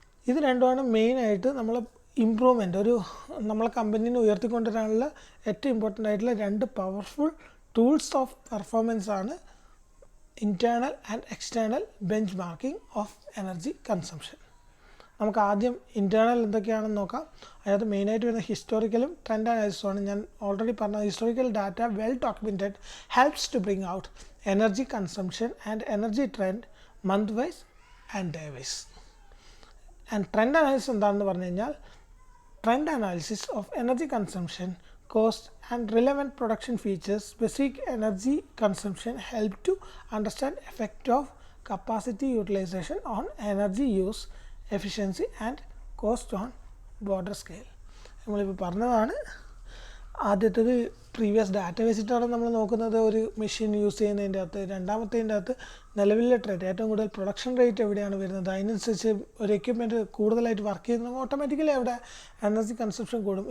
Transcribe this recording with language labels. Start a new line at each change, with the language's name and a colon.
Malayalam: ഇത് രണ്ടുമാണ് മെയിനായിട്ട് നമ്മൾ ഇമ്പ്രൂവ്മെൻറ്റ്, നമ്മളെ കമ്പനീനെ ഉയർത്തിക്കൊണ്ടുവരാനുള്ള ഏറ്റവും ഇമ്പോർട്ടൻ്റ് ആയിട്ടുള്ള 2 പവർഫുൾ ടൂൾസ് ഓഫ് പെർഫോമൻസ് ആണ്
English: Internal and external benchmarking of energy consumption.
Malayalam: നമുക്ക് ആദ്യം ഇൻറ്റേർണൽ എന്തൊക്കെയാണെന്ന് നോക്കാം. അതിനകത്ത് മെയിനായിട്ട് വരുന്ന ഹിസ്റ്റോറിക്കലും ട്രെൻഡ് അനാലിസിസുമാണ്. ഞാൻ ഓൾറെഡി പറഞ്ഞ
English: Historical data well documented helps to bring out energy consumption and energy trend month wise and day wise. And trend analysis
Malayalam: എന്താണെന്ന് പറഞ്ഞു കഴിഞ്ഞാൽ
English: Trend analysis of energy consumption, cost and relevant production features, specific energy consumption help to understand effect of capacity utilization on energy use, efficiency and cost on border scale.
Malayalam: നമ്മളിപ്പോൾ പറഞ്ഞതാണ്. ആദ്യത്തേത് previous data വെച്ചിട്ടാണ് നമ്മൾ നോക്കുന്നത് ഒരു machine use ചെയ്യുന്നതിൻ്റെ അകത്ത്. രണ്ടാമത്തേതിൻ്റെ അകത്ത് നിലവിലെ ട്രെൻഡ്, ഏറ്റവും കൂടുതൽ പ്രൊഡക്ഷൻ റേറ്റ് എവിടെയാണ് വരുന്നത്, അതിനനുസരിച്ച് ഒരു എക്യുപ്മെൻറ്റ് കൂടുതലായിട്ട് വർക്ക് ചെയ്യുന്നത് ഓട്ടോമാറ്റിക്കലി അവിടെ എനർജി കൺസപ്ഷൻ കൂടും.